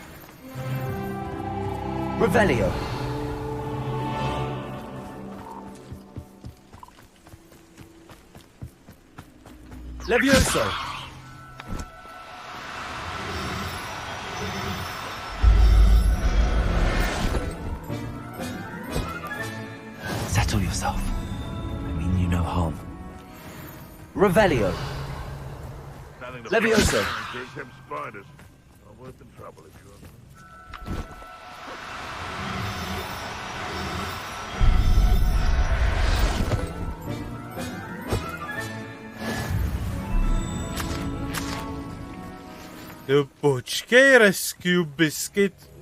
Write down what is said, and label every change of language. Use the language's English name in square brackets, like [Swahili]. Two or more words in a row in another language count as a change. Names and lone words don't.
[English] Revelio. Levioso. Settle yourself. I mean you no harm. Revelio. Levioso. Spiders are worth the trouble if you're... [Czech] Jo, počkej, [English] Rescue Biscuit.